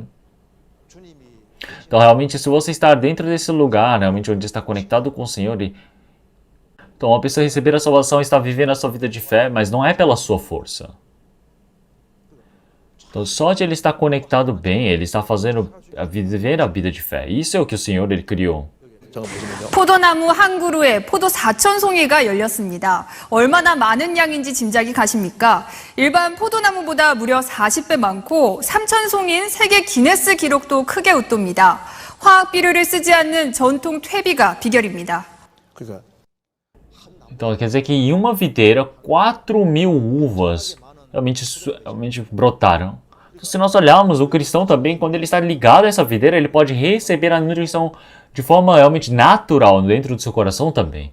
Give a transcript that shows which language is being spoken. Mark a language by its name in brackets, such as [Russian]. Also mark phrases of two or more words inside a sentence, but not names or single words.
[Portuguese] Então, realmente, se você estar dentro desse lugar, realmente onde está conectado com o Senhor, então uma pessoa receber a salvação está vivendo a sua vida de fé, mas não é pela sua força. Então, só de ele estar conectado bem, ele está fazendo viver a vida de fé. Isso é o que o Senhor ele criou. [Korean] 포도나무 한 그루에 포도 4,000송이가 열렸습니다. 얼마나 많은 양인지 짐작이 가십니까? 일반 포도나무보다 무려 40배 많고 3,000송인 세계 기네스 기록도 크게 웃돕니다. 화학 비료를 쓰지 않는 전통 퇴비가 비결입니다. [Portuguese] Então, quer dizer que em uma videira, 4.000 uvas realmente brotaram. Então, se nós olharmos, o cristão também, quando ele está ligado a essa videira, ele pode receber a nutrição de forma realmente natural dentro do seu coração também.